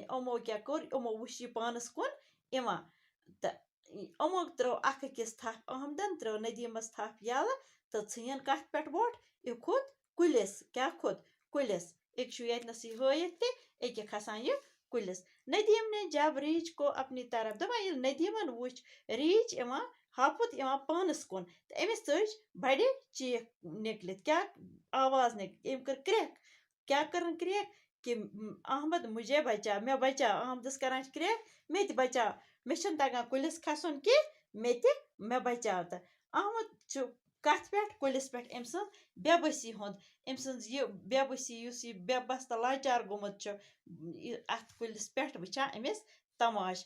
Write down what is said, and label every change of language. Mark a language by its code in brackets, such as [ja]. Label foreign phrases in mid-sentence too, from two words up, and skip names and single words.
[ks] یِمو کیٛاہ کوٚر یِمو وٕچھ یہِ پانس کُن یِوان تہٕ یِمو ترٛٲو اکھ أکِس تھپھ. احمدن ترٛٲو ندیٖمس تھپھ یلہٕ تہٕ ژھٕنِن کتھ پٮ۪ٹھ ووٚٹھ یہِ کھوٚت کُلِس. کیٛاہ کھوٚت کُلِس. ایک چھُ ییٚتنسٕے ہٲیِتھ تہِ ایٚکہِ کھسان یہِ کُلِس. [ur] ندیم نے جب ریچھ کو اپنی طرف [ks] دپان ییٚلہِ ندیٖمن وٕچھ ریچھ یِوان ہاپُت یِوان پانس کُن تہٕ أمِس ژٔج بڑِ چیٖخ نکلِتھ. کیٛاہ آواز نکلِتھ أمۍ کٔر کرٛٮ۪کھ. کیٛاہ کٔرٕن کرٛٮ۪کھ [ur] کہ احمد مجھے بچا [ks] مےٚ بچاو. احمدس کران چھِ کرٛٮ۪کھ مےٚ تہِ بچاو مےٚ چھُنہٕ تگان کُلِس کھسُن کینٛہہ مےٚ بچاو. تہٕ احمد چھُ کتھ پٮ۪ٹھ کُلِس پٮ۪ٹھ أمۍ سٕنٛز بے بسی ہُنٛد أمۍ سٕنٛز یہِ بے بسی یُس یہِ بے بس تہٕ لاچار گوٚمُت چھُ اتھ کُلِس پٮ۪ٹھ وٕچھان أمِس تماش.